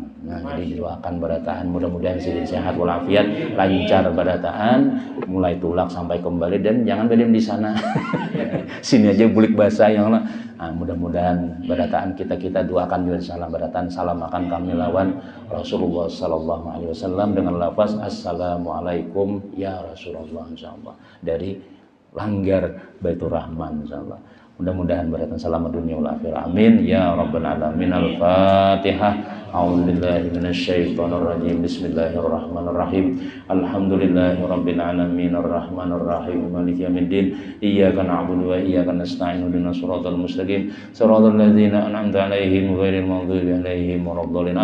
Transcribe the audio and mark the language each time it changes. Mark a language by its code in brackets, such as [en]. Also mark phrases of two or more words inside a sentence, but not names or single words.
[bjn] Nah, jadi didoakan barataan mudah-mudahan sini sehat walafiat, lancar barataan, mulai tulak sampai kembali dan jangan bedem di sana. Sini aja bulik bahasa yang lah. Nah, mudah-mudahan barataan kita doakan juga salam barataan, salam akan kami lawan Rasulullah [ar] صلى الله عليه وسلم [bjn] dengan lafaz [ar] السلام عليكم يا رسول الله [bjn] insyaallah dari langgar Baitur Rahman insyaallah. Mudah-mudahan barataan selamat [ar] الدنيا والآخرة. آمين يا رب العالمين. [bjn] Al-Fatihah. [ar] أعوذ بالله من الشيطان الرجيم بسم الله الرحمن الرحيم. الحمد لله رب العالمين الرحمن الرحيم مالك يوم الدين. إياك نعبد وإياك نستعين اهدنا الصراط المستقيم صراط الذين أنعمت عليهم غير المغضوب عليهم ولا الضالين.